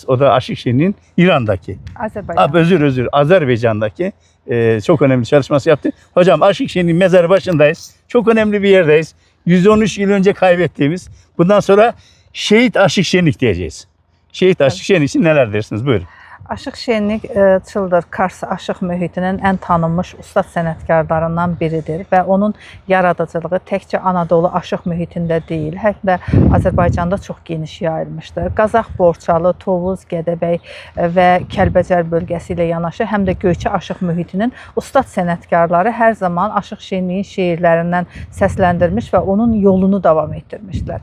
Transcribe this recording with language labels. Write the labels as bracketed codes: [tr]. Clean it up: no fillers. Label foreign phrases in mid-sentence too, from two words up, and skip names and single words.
[tr] O da Aşık Şenlik'in İran'daki, Azerbaycan'daki çok önemli çalışması yaptı. Hocam, Aşık Şenlik'in mezarı başındayız. Çok önemli bir yerdeyiz. 113 yıl önce kaybettiğimiz. Bundan sonra Şehit Aşık Şenlik diyeceğiz. Şehit Aşık Şenlik için neler dersiniz? Buyurun. [az] Aşıq Şenlik Çıldır Kars aşıq mühitinin ən tanınmış ustad sənətkarlarından biridir və onun yaradıcılığı təkcə Anadolu aşıq mühitində deyil, həm də Azərbaycanda çox geniş yayılmışdır. Qazax, Borçalı, Tovuz, Gədəbəy və Kəlbəcər bölgəsi ilə yanaşı həm də Göyçə aşıq mühitinin ustad sənətkarları hər zaman Aşıq Şenliyin şeirlərindən səsləndirmiş və onun yolunu davam etdirmişlər.